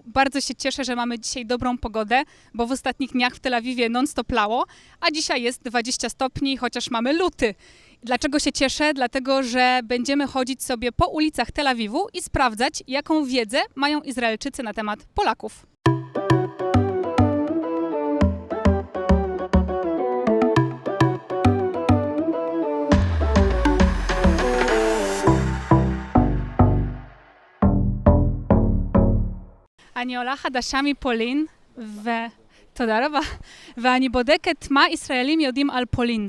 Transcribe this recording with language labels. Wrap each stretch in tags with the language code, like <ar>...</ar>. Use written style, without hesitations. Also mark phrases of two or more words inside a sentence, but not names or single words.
<pl>Bardzo się cieszę, że mamy dzisiaj dobrą pogodę, bo w ostatnich dniach w Tel Awiwie non-stop lało, a dzisiaj jest 20 stopni, chociaż mamy luty. Dlaczego się cieszę? Dlatego, że będziemy chodzić sobie po ulicach Tel Awiwu i sprawdzać, jaką wiedzę mają Izraelczycy na temat Polaków.</pl> <he>אני עולה חדשה מפולין, תודה רבה, ואני בודקת מה ישראלים יודעים על פולין.</he>